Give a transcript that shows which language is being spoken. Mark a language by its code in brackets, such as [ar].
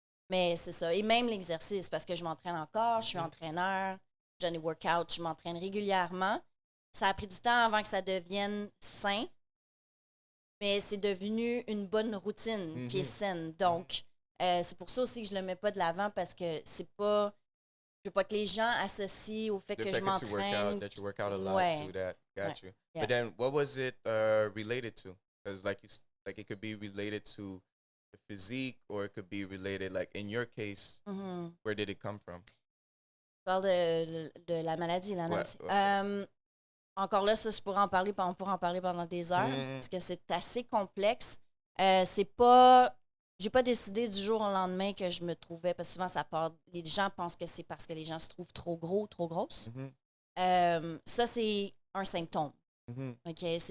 [fr] Mais c'est ça. Et même l'exercice, parce que je m'entraîne encore, je suis entraîneur, j'ai des workouts, je m'entraîne régulièrement. Ça a pris du temps avant que ça devienne sain, mais c'est devenu une bonne routine qui est saine. Donc, c'est pour ça aussi que je ne le mets pas de l'avant, parce que c'est pas... Je veux pas que les gens associent au fait que je m'entraîne. [en] That you work out a lot to that. Got you. Yeah. But then, what was it related to? Because like it could be related to the physique, or it could be related, like in your case, where did it come from? [fr] Tu parles de la maladie, l'anorexie. Encore là, ça, on pourra en parler pendant des heures, parce que c'est assez complexe. C'est pas... J'ai pas décidé du jour au lendemain que je me trouvais, parce que souvent, ça part... Les gens pensent que c'est parce que les gens se trouvent trop gros, trop grosses. Ça, c'est un symptôme. OK?